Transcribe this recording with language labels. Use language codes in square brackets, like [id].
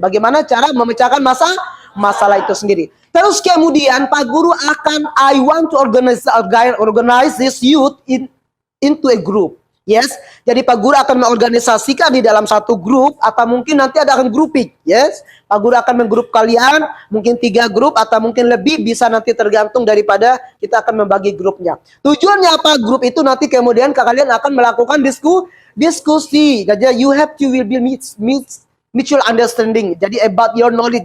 [id] Bagaimana cara memecahkan masalah itu sendiri. Terus kemudian [en] Pak Guru I want to organize this youth into a group. [id] Yes, jadi Pak Guru akan mengorganisasikan di dalam satu grup, atau mungkin nanti akan grouping. Yes, Pak Guru akan menggrup kalian, mungkin 3 grup atau mungkin lebih, bisa nanti tergantung daripada kita akan membagi grupnya. Tujuannya apa? Grup itu nanti kemudian kalian akan melakukan diskusi. [en] Jadi you have to will be mutual understanding. Jadi about your knowledge.